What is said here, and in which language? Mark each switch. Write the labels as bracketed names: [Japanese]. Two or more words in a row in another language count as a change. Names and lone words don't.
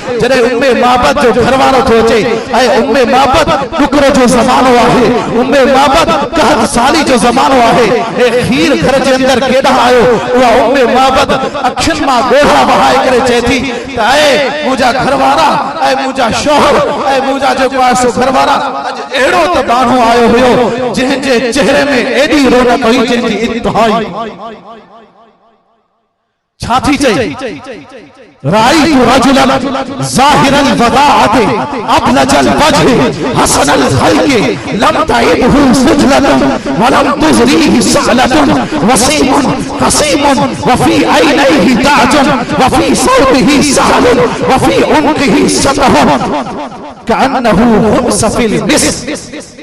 [Sindhi] जॾहिं उम्मे माबद जो घरवारो थो अचे, ऐं उम्मे माबद डुकर जो ज़मानो आहे, उम्मे माबद कहत साली जो ज़मानो आहे ए खीर घर जे अंदर केॾा आयो उहा उम्मे माबद अखियुनि मां ॻोढ़ा वहाए करे चए थी त ऐ मुंहिंजा घरवारा ऐं मुंहिंजा शौहर ऐं मुंहिंजा जेको आहे सो घरवारा अॼु अहिड़ो त माण्हू आयो हुयो जंहिंजे चेहरे में एॾी रौनक हुई जंहिंजी इंतहाई छा थी चई [Arabic] رأيت رجلا ظاهر الوضاءة أبلج الوجه حسن الخلق لم تعبه ثجلة ولم تزر به صعلة وسيم قسيم وفي عينيه تاج وفي صوته صحل وفي عنقه سطع كأنه همس في المسك